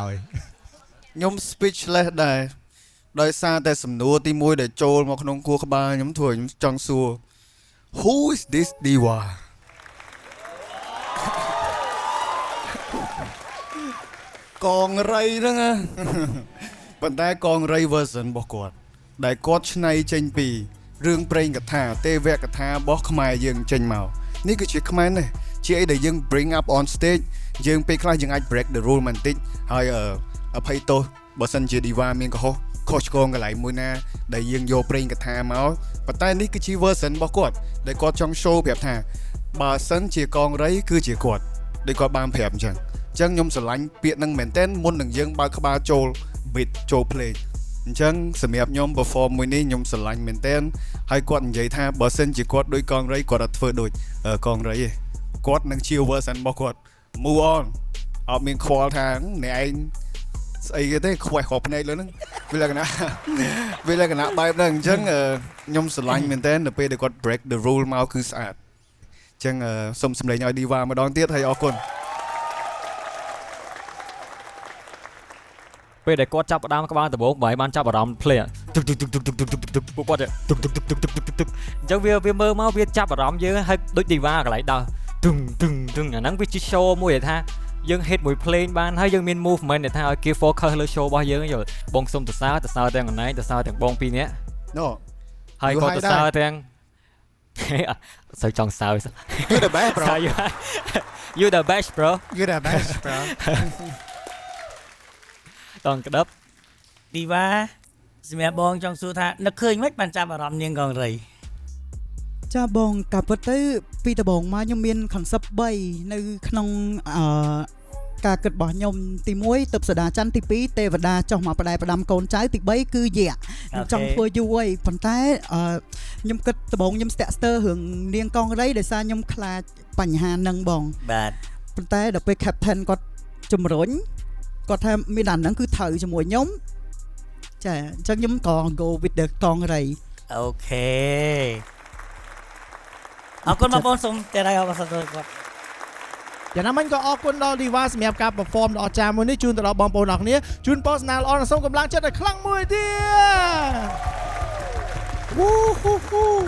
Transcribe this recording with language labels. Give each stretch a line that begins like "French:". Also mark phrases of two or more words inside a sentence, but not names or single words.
Khmer: ខ្ញុំ speechless ដែរដោយសារតែសំណួរទី1ដែលចូលមកក្នុងគួរក្បាលខ្ញុំធ្វើឲ្យខ្ញុំចង់សួរ
English: Who is this Diva
Khmer: កងរៃហ្នឹងណាប៉ុន្តែកងរៃ version របស់គាត់ដែលគាត់ឆ្នៃចេញពីរឿងព្រេងកថាទេវកថារបស់ខ្មែរយើង ចេញមកនេះគឺជាខ្មែរនេះជាអីដែលយើង
English: bring up on stage
Khmer: យើងពេលខ្លះយើងអាច
English: break the rule
Khmer: បន្តិចហើយអភ័យទោសបើសិនជា Diva មានកុសខុសឆ្គងកន្លែងមួយណាដែលយើងយក ព្រេងកថាមកប៉ុន្តែនេះគឺជា version របស់គាត់ដែលគាត់ចង់ show ប្រាប់ថាបើសិនជាកងរៃគឺជាគាត់ដែលគាត់បានប្រាប់អញ្ចឹងខ្ញុំ ស្រឡាញ់ពាក្យហ្នឹងមែនតើមុននឹងយើងបើកក្បាលចូល beat ចូល play អញ្ចឹងសម្រាប់ខ្ញុំ perform មួយនេះខ្ញុំស្រឡាញ់មែនតើហើយគាត់និយាយថាបើសិនជាគាត់ដូចកងរៃគាត់អត់ធ្វើដូចកងរៃទេគាត់នឹងជា version របស់គាត់
English: move on
Khmer: អត់មានខ្វល់ថាអ្នកឯងស្អីគេទេខ្វះគ្រាប់ភ្នែកលើហ្នឹងវាលក្ខណៈបែបហ្នឹងអញ្ចឹងខ្ញុំស្រឡាញ់មែនតើនៅពេលដែលគាត់
English: break the rule
Khmer: មកគឺស្អាតអញ្ចឹងសូមសម្លេងឲ្យ Diva ម្ដងទៀតហើយអរគុណ ពេលដែលគាត់ចាប់ផ្ដើមក្បាលដំបូងបើឲ្យបានចាប់អារម្មណ៍ play ទឹកពួកគាត់ទឹកអញ្ចឹងវាមើលមកវាចាប់អារម្មណ៍យើងហើយដូច Diva កន្លែងដើរអាហ្នឹងវាជា show មួយដែលថាយើង hit មួយ play បានហើយយើងមាន movement ដែលថាឲ្យគេ focus លើ show របស់យើងយល់បងសុំសរសើរទាំងអណៃសរសើរទាំងបងពីរនាក់ No ហើយក៏សរសើរទាំងសូវចង់សើ
English: You the best bro You the best bro You the best bro
Khmer: តងក្តាប់ Diva សម្រាប់បងចង់សួរថានឹកឃើញមិនបានចាប់អារម្មណ៍នាងកងរៃ ចាបងកាពិតទៅពីដំបូងមកខ្ញុំមាន concept 3 នៅក្នុងការគិតរបស់ខ្ញុំទី1ទឹកសដាច័ន្ទទី2ទេវតាចុះមកផ្ដែផ្ដាំកូនចៅទី3គឺយៈខ្ញុំចង់ធ្វើយូរហើយប៉ុន្តែខ្ញុំគិតដំបូងខ្ញុំស្ទាក់ស្ទើររឿងនាងកងរៃដោយសារខ្ញុំខ្លាចបញ្ហាហ្នឹងបង បាទ ប៉ុន្តែដល់ពេល captain គាត់ជំរុញគាត់ថាមានអាហ្នឹងគឺត្រូវជាមួយខ្ញុំចាអញ្ចឹងខ្ញុំក៏
English: go with the
Khmer: កងរៃ អូខេអរគុណបងប្អូនសូមតែរៃអបអរសាទរគាត់ យ៉ាងណាមិញក៏អរគុណដល់ Diva សម្រាប់ការ perform ដ៏អស្ចារ្យមួយនេះជូនទៅដល់បងប្អូនអរគ្នាជូនពរស្នាល្អនិងសូមកម្លាំងចិត្តឲ្យខ្លាំងមួយទៀត